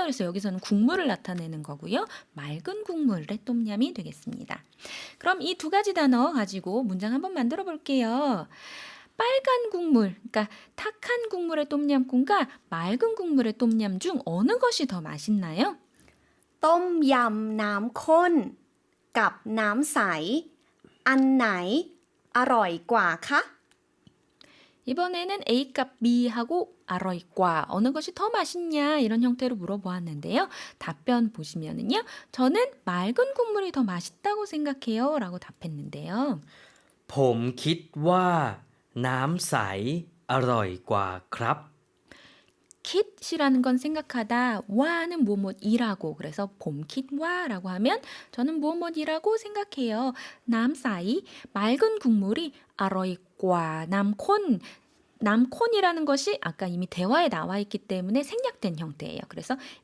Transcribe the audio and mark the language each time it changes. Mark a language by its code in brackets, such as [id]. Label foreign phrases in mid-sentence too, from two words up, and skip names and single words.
[ko] 그래서 여기서는 국물을 나타내는 거고요. 맑은 국물의 똠얌이 되겠습니다. 그럼 이 두 가지 단어 가지고 문장 한번 만들어 볼게요. 빨간 국물, 그러니까 탁한 국물의 똠얌꿍과 맑은 국물의 똠얌 중 어느 것이 더 맛있나요? [th] ต้มยำน้ำข้นกับน้ำใส อันไหนอร่อยกว่าคะ [ko] 이번에는 A값 B하고 아로이과 어느 것이 더 맛있냐 이런 형태로 물어보았는데요. 답변 보시면은요. 저는 맑은 국물이 더 맛있다고 생각해요 라고 답했는데요. [th] ผมคิดว่าน้ำใสอร่อยกว่าครับ [ko] 킷이라는 건 생각하다, 와는 뭐뭐이라고 그래서 봄킷와라고 하면 저는 뭐뭐이라고 생각해요. 남사이 맑은 국물이 아로이과 남콘이라는 것이 아까 이미 대화에 나와 있기 때문에 생략된 형태예요.